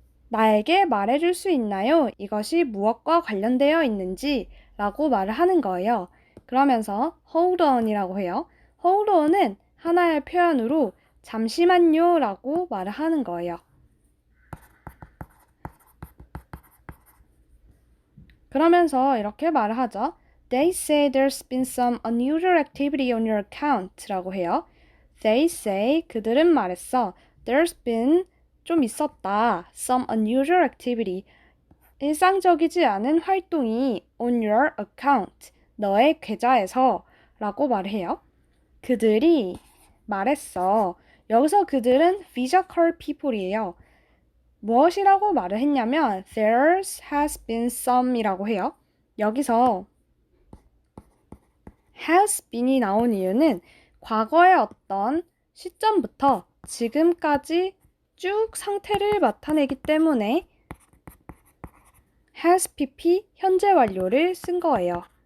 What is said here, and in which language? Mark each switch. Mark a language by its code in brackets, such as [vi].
[ko] 나에게 말해줄 수 있나요? 이것이 무엇과 관련되어 있는지 라고 말을 하는 거예요. 그러면서 [en] hold on [ko] 이라고 해요. hold on은 하나의 표현으로 잠시만요 라고 말을 하는 거예요. 그러면서 이렇게 말을 하죠. [en] They say there's been some unusual activity on your account [ko] 라고 해요. [en] They say, [ko] 그들은 말했어. [en] There's been, [ko] 좀 있었다. [en] Some unusual activity, [ko] 일상적이지 않은 활동이 [en] on your account, [ko] 너의 계좌에서 라고 말해요. 그들이 말했어. 여기서 그들은 [en] physical people [ko] 이에요. 무엇이라고 말을 했냐면 [en] there has been some [ko] 이라고 해요. 여기서 has been이 나온 이유는 과거의 어떤 시점부터 지금까지 쭉 상태를 나타내기 때문에 has pp 현재 완료를 쓴 거예요.